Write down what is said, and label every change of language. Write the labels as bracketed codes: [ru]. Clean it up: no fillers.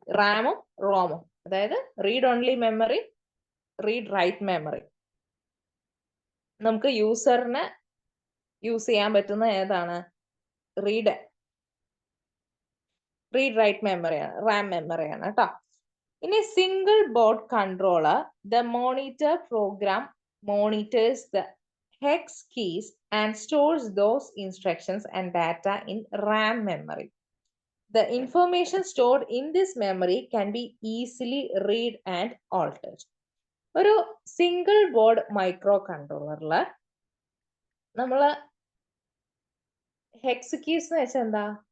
[ml] റാമും റോമും, അതായത് read only memory, read write memory. നമുക്ക് യൂസറിന് യൂസ് ചെയ്യാൻ പറ്റുന്ന ഏതാണ്? റീഡ് റൈറ്റ് മെമ്മറിയാണ്, റാം മെമ്മറിയാണ് കേട്ടോ. [en] ഇനി single board controller, the monitor program monitors the hex keys and stores those instructions and data in RAM memory. The information stored in this memory can be easily read and altered. [ml] ഒരു single board micro കൺട്രോളറില് നമ്മള് HECS keys എന്ന് വെച്ചാൽ എന്താ?